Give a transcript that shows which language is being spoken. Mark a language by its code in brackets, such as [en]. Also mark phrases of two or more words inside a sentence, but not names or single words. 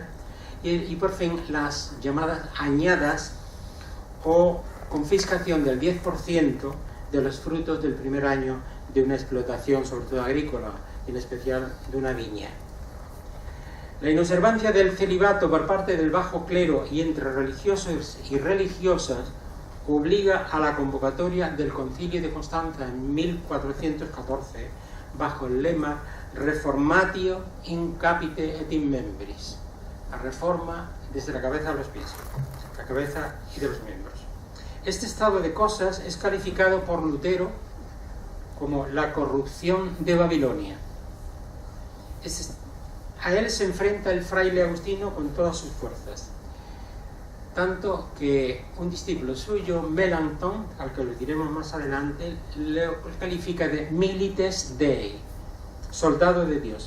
[es] Y por fin las llamadas añadas o confiscación del 10% de los frutos del primer año de una explotación, sobre todo agrícola, en especial de una viña. La inobservancia del celibato por parte del bajo clero y entre religiosos y religiosas obliga a la convocatoria del Concilio de Constanza en 1414 bajo el lema [la] Reformatio in capite et in membris, [es] la reforma desde la cabeza a los pies, la cabeza y de los miembros. Este estado de cosas es calificado por Lutero como la corrupción de Babilonia. A él se enfrenta el fraile agustino con todas sus fuerzas, tanto que un discípulo suyo, Melanchthon, al que lo diremos más adelante, lo califica de [la] milites Dei, [es] soldado de Dios.